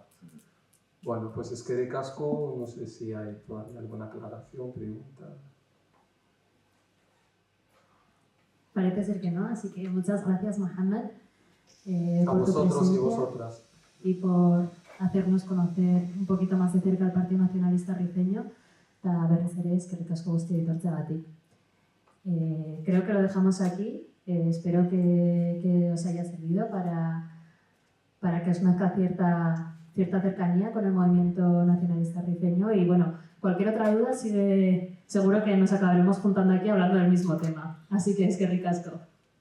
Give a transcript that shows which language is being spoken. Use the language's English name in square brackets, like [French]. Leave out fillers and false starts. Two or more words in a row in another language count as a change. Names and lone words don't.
[Spanish] Bueno, pues es que de casco, no sé si hay todavía alguna aclaración, pregunta. Parece ser que no, así que muchas gracias, Mohamed, A por tu vosotros y presencia vosotras. y por hacernos conocer un poquito más de cerca al Partido Nacionalista Rifeño. [Basque] Eta berriz ere eskerrik asko guztioi etortzeagatik. [Spanish] Creo que lo dejamos aquí. Espero que os haya servido para que os nazca cierta cercanía con el movimiento nacionalista rifeño. Y bueno, cualquier otra duda, seguro que nos acabaremos juntando aquí hablando del mismo tema. Así que [Basque] eskerrik asko.